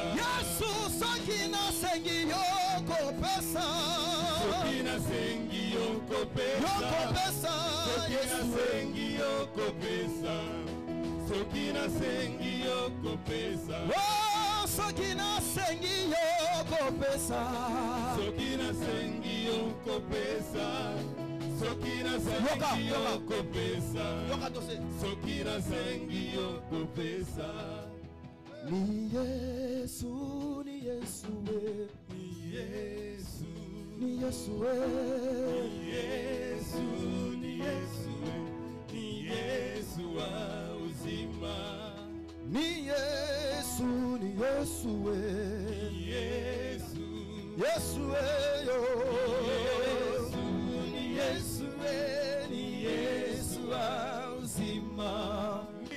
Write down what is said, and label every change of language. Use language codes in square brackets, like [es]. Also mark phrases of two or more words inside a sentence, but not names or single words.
[ln] Yesu soki na sengi yoko pesa, soki na sengi yoko pesa, soki na sengi yoko pesa, soki na sengi yoko pesa, oh, soki na sengi yoko pesa, soki na sengi yoko pesa, soki na sengi yoko pesa, soki na sengi yoko pesa, [sw] ni Yesu, ni Yesu we, ni Yesu, ni Yesu we, ni Yesu, ni Yesu we, ni Yesu wa uzima, ni Yesu, ni Yesu we, ni Yesu, Yesu we yo, ni Yesu we, ni Yesu wa uzima,